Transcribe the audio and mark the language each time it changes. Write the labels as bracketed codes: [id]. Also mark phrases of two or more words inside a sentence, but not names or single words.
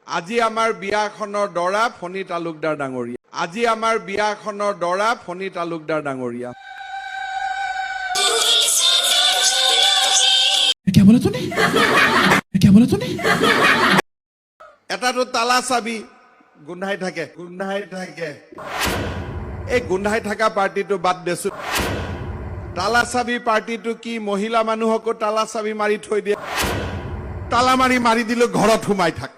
[as] আজি আমাৰ বিয়াখনৰ দৰা ফণী তালুকদাৰ ডাঙৰীয়া। আজি আমাৰ বিয়াখনৰ দৰা ফণী তালুকদাৰ ডাঙৰীয়া। [hi] क्या बोला तूने? क्या बोला तूने? [as] এটাতো তালা চাবি গোন্ধাই থাকে এই গোন্ধাই থকা পাৰ্টিটো বাদ দেছো। তালা চাবি পাৰ্টিটো কি মহিলা মানুহকো তালা চাবি মাৰি থৈ দিয়ে। তালা মাৰি দিলে ঘৰত সোমাই থাক।